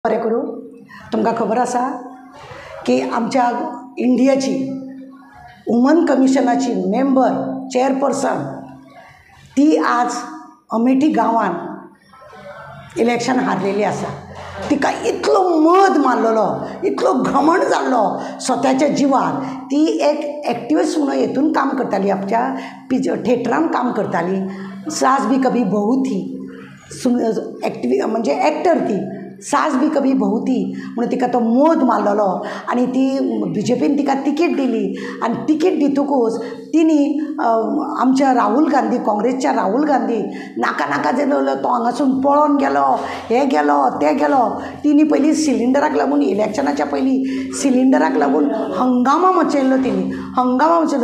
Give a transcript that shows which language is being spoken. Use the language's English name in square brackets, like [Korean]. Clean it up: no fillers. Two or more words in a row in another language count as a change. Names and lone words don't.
[Konkani] बरें करूं तुमकां खबर आसा की आमच्या इंडियाची वुमन कमिशनाची मेंबर चेअरपर्सन ती आज अमेठी गांवांत इलेक्शन हारलेली आसा। तिका इतलो मद मारलेलो, इतलो घमंड जाल्लो स्वताच्या जीवार। ती एक एक्टिविस्ट म्हणून हेतून काम करताली, आमच्या थिएटरान काम करताली। सास भी कभी बहू थी म्हणजे एक्टर ती सास भी कभी बहू थी म्हणून तिका तो मोद मारलेलो आणि ती बीजेपीन तिका तिकीट दिली। आणि तिकीट दितकूच तिनी आमच्या राहुल गांधी, काँग्रेसच्या राहुल गांधी नाका नाका जालो तो हांगासून पळोवन गेलो, हे गेलो ते गेलो। तिनी पयलीं सिलिंडराक लागून इलेक्शनाच्या पयलीं सिलिंडराक लागून हंगामा मचयल्लो, तिनी हंगामा मचयल्लो।